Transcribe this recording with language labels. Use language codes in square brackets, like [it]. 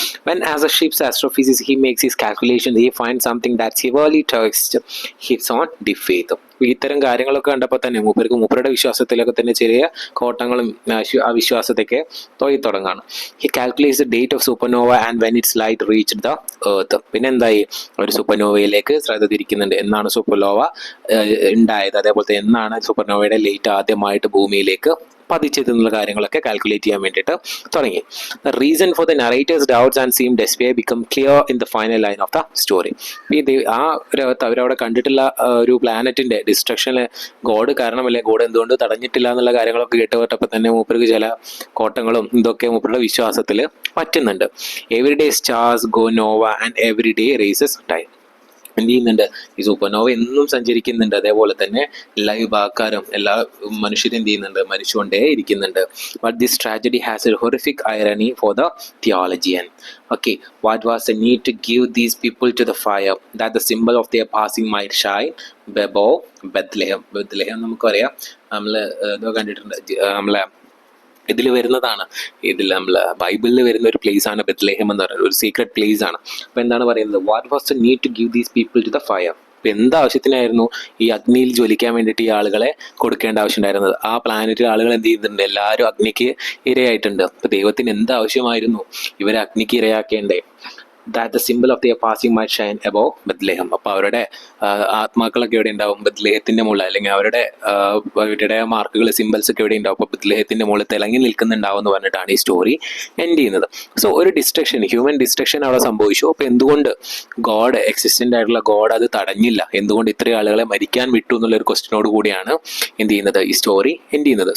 [en] When as a ship's astrophysicist he makes his calculations, he finds something that severely tests his own faith. [ml] ഇത്തരം കാര്യങ്ങളൊക്കെ കണ്ടപ്പോൾ തന്നെ മൂപ്പരുടെ വിശ്വാസത്തിലൊക്കെ തന്നെ ചെറിയ കോട്ടങ്ങളും ആ വിശ്വാസത്തൊക്കെ തുടങ്ങാണ്. [en] He calculates the date of supernova and when its light reached the earth. [ml] പിന്നെ എന്തായി, ഒരു സൂപ്പർനോവയിലേക്ക് ശ്രദ്ധ തിരിക്കുന്നുണ്ട്. എന്നാണ് സൂപ്പർനോവ ഉണ്ടായത്, അതേപോലെ എന്നാണ് സൂപ്പർനോവയുടെ ലൈറ്റ് ആദ്യമായിട്ട് ഭൂമിയിലേക്ക് പതിച്ചത് എന്നുള്ള കാര്യങ്ങളൊക്കെ കാൽക്കുലേറ്റ് ചെയ്യാൻ വേണ്ടിയിട്ട് തുടങ്ങി. [en] The reason for the narrator's doubts and seem despair become clear in the final line of the story. [ml] ആ അവരവിടെ കണ്ടിട്ടുള്ള ഒരു പ്ലാനറ്റിന്റെ ഡിസ്ട്രക്ഷന് ഗോഡ് കാരണമല്ലേ, ഗോഡ് എന്തുകൊണ്ട് തടഞ്ഞിട്ടില്ല എന്നുള്ള കാര്യങ്ങളൊക്കെ കേട്ടപ്പോൾ തന്നെ മൂപ്പർക്ക് ചില കോട്ടങ്ങളും ഇതൊക്കെ മൂപ്പരുടെ വിശ്വാസത്തിൽ പറ്റുന്നുണ്ട്. [en] Every day stars go nova and every day races time. [ml] എന്ത് ചെയ്യുന്നുണ്ട്, ഈ സൂപ്പർനോവ എന്നും സഞ്ചരിക്കുന്നുണ്ട്. അതേപോലെ തന്നെ എല്ലാ വിഭാഗക്കാരും എല്ലാ മനുഷ്യരും എന്ത് ചെയ്യുന്നുണ്ട്, മരിച്ചുകൊണ്ടേ ഇരിക്കുന്നുണ്ട്. [en] But this tragedy has a horrific irony for the theologian. Okay, what was the need to give these people to the fire that the symbol of their passing might shine above Bethlehem? [ml] Bethlehem നമുക്കറിയാം, നമ്മൾ കണ്ടിട്ടുണ്ട്, നമ്മളെ ഇതിൽ വരുന്നതാണ്, ഇതിൽ നമ്മൾ ബൈബിളിൽ വരുന്ന ഒരു പ്ലേസ് ആണ് ബെത്ലഹേം എന്ന് പറയുന്നത്, ഒരു സീക്രട്ട് പ്ലേസ് ആണ്. അപ്പോൾ എന്താണ് പറയുന്നത്, [en] What was the need to give these people to the fire? [ml] ഇപ്പം എന്താവശ്യത്തിനായിരുന്നു ഈ അഗ്നിയിൽ ജ്വലിക്കാൻ വേണ്ടിയിട്ട് ഈ ആളുകളെ കൊടുക്കേണ്ട ആവശ്യം ഉണ്ടായിരുന്നത്? ആ പ്ലാനറ്റിൽ ആളുകൾ എന്ത് ചെയ്യുന്നുണ്ട്, എല്ലാവരും അഗ്നിക്ക് ഇരയായിട്ടുണ്ട്. അപ്പോൾ ദൈവത്തിന് എന്താവശ്യമായിരുന്നു ഇവരെ അഗ്നിക്ക് ഇരയാക്കേണ്ടേ? [en] that the symbol of their passing might shine above Bethlehem. [ml] അപ്പോൾ അവരുടെ ആത്മാക്കളൊക്കെ എവിടെ ഉണ്ടാവും, ബത്ലഹേത്തിന്റെ മുകളിൽ, അല്ലെങ്കിൽ അവരുടെ മാർക്കുകൾ, സിമ്പിൾസ് ഒക്കെ എവിടെ ഉണ്ടാവും, അപ്പോൾ ബത്ലഹേത്തിന്റെ മുകളിൽ തിളങ്ങി നിൽക്കുന്നുണ്ടാവും എന്ന് പറഞ്ഞിട്ടാണ് ഈ സ്റ്റോറി എൻഡ് ചെയ്യുന്നത്. സോ ഒരു ഡിസ്ട്രക്ഷൻ, ഹ്യൂമൻ ഡിസ്ട്രക്ഷൻ അവിടെ സംഭവിച്ചു. അപ്പോൾ എന്തുകൊണ്ട് ഗോഡ്, എക്സിസ്റ്റന്റ് ആയിട്ടുള്ള ഗോഡ് അത് തടഞ്ഞില്ല, എന്തുകൊണ്ട് ഇത്രയും ആളുകളെ മരിക്കാൻ വിട്ടു എന്നുള്ളൊരു ക്വസ്റ്റ്യനോട് കൂടിയാണ് എന്ത് ചെയ്യുന്നത്, ഈ സ്റ്റോറി എൻഡ് ചെയ്യുന്നത്.